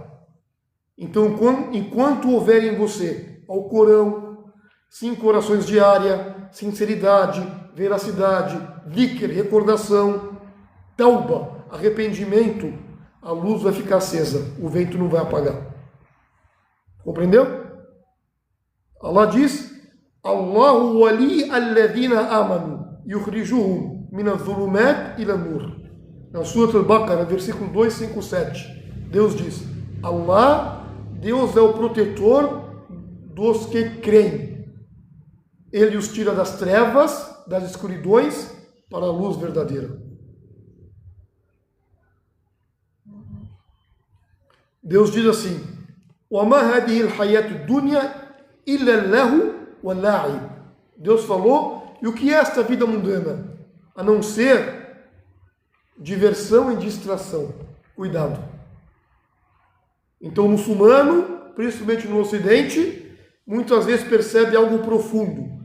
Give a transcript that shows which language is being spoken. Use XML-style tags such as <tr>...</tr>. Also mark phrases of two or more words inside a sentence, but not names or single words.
<pt>Então, enquanto houver em você Alcorão, 5 orações diárias, sinceridade, veracidade, dhikr, recordação, tauba, arrependimento, a luz vai ficar acesa, o vento não vai apagar. Compreendeu? Allah diz,</pt> <ar>الله ولي الذين آمنوا يخرجهم من الظلمات إلى النور.</ar> <pt>Na Surat al-Baqarah, versículo 257, Deus diz, Allah, Deus é o protetor dos que creem. Ele os tira das trevas, das escuridões, para a luz verdadeira. Deus diz assim:</pt> <ar>وَمَا هَذِهِ الْحَيَاةُ الدُّنْيَا إِلَّا اللَّهُ وَاللَّعِبُ.</ar> <pt>Deus falou, e o que é esta vida mundana? A não ser diversão e distração. Cuidado. Então o muçulmano, principalmente no Ocidente, muitas vezes percebe algo profundo.</pt>